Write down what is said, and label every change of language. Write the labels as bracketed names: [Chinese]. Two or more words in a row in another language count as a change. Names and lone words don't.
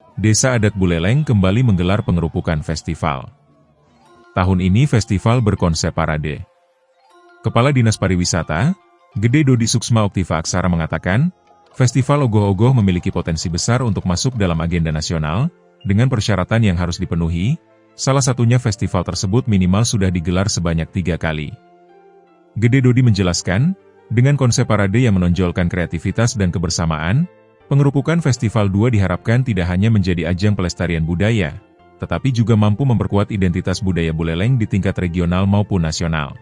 [Indonesian] Desa Adat Buleleng kembali menggelar Pengerupukan Festival. Tahun ini festival berkonsep parade. Kepala Dinas Pariwisata, Gede Dody Suksma Oktiva Aksara mengatakan, festival ogoh-ogoh memiliki potensi besar untuk masuk dalam agenda nasional, dengan persyaratan yang harus dipenuhi, salah satunya festival tersebut minimal sudah digelar sebanyak 3 kali. Gede Dody menjelaskan, dengan konsep parade yang menonjolkan kreativitas dan kebersamaan, Pengerupukan Festival 2 diharapkan tidak hanya menjadi ajang pelestarian budaya, tetapi juga mampu memperkuat identitas budaya Buleleng di tingkat regional maupun nasional.